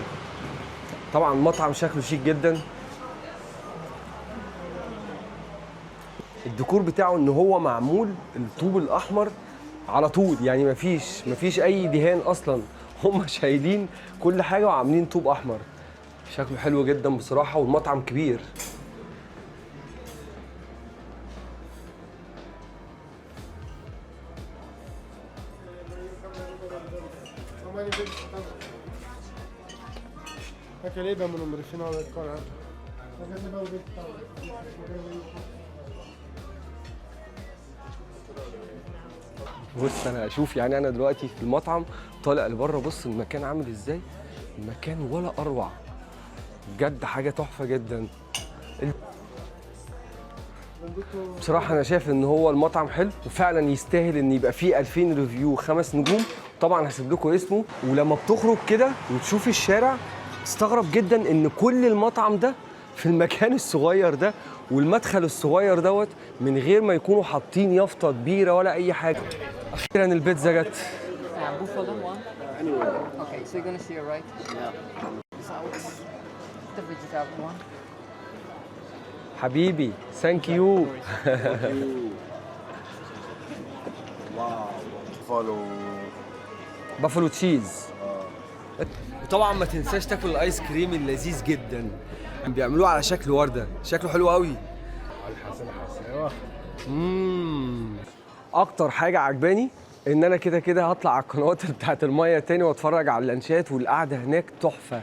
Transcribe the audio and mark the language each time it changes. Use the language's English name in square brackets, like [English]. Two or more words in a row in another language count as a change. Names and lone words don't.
[Arabic] طبعا المطعم شكله شيك جدا. الديكور بتاعه ان هو معمول الطوب الاحمر على طول يعني مفيش اي دهان اصلا. هم شايلين كل حاجه وعاملين طوب احمر. شكله حلو جدا بصراحه والمطعم كبير. Anche lei abbiamo un numero fino al corner. بص انا اشوف يعني انا دلوقتي في المطعم طالع لبره. بص المكان عامل ازاي. المكان ولا اروع بجد حاجه تحفه جدا. بصراحه انا شايف ان هو المطعم حلو وفعلا يستاهل ان يبقى فيه 2000 ريفيو 5 نجوم. طبعا هسيب لكم اسمه. ولما بتخرج كده وتشوف الشارع تستغرب جدا ان كل المطعم ده في المكان الصغير ده والمدخل الصغير دوت من غير ما يكونوا حاطين يافطه كبيره ولا اي حاجه. اخيرا البيتزا جت. [English] Buffalo one? Okay, so you're gonna see it right? Yeah. So the vegetable one. [Arabic] حبيبي [English] thank you. [Arabic] فولو [English] buffalo cheese. [Arabic] وطبعا ما تنساش تاكل الايس كريم اللذيذ جدا. بيعملوه على شكل ورده شكله حلو قوي. اكتر حاجه عجباني ان انا كده هطلع على القنوات بتاعت الميه تاني واتفرج على اللانشات والقعده هناك تحفه.